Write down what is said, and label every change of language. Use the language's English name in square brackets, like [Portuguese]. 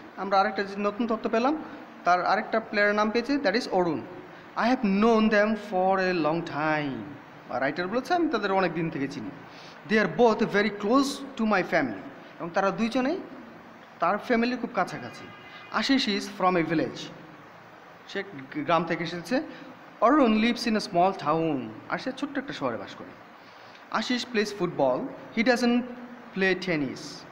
[Bangla] আমরা আরেকটা নতুন তথ্য পেলাম, তার আরেকটা প্লেয়ারের নাম পেয়েছি, [English] That is Arun. I have known them for a long time. [Bangla] Writer বলেছে আমি তাদের অনেক দিন থেকে চিনি। [English] They are both very close to my family. [Bangla] এবং তারা দুইজনেই তার ফ্যামিলির খুব কাছাকাছি। [English] Ashis is from a village, [Bangla] সে গ্রাম থেকে এসেছে। [English] Arun lives in a small town, [Bangla] আর সে ছোট্ট একটা শহরে বাস করে। [English] Ashis plays football, he doesn't play tennis.